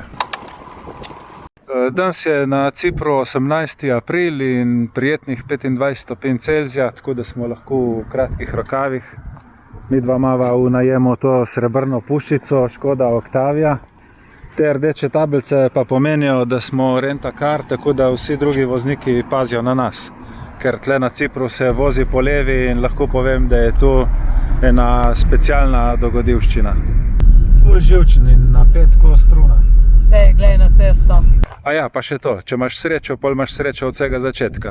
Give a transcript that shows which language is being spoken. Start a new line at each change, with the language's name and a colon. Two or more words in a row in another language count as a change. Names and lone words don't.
Slovenian: Danes je na Cipru 18. april in prijetnih 25 stopinj Celzija, tako da smo lahko v kratkih rokavih. Midva imava v najemu to srebrno puščico Škoda Octavia. Te rdeče tablice pa pomenijo, da smo rent-a-car, tako da vsi drugi vozniki pazijo na nas. Ker tle na Cipru se vozi po levi in lahko povem, da je tu ena specialna dogodivščina. Ful živčen in napet ko struna. Dej, glej na cesto. A ja, pa še to, če imaš srečo, pol imaš srečo od vsega začetka.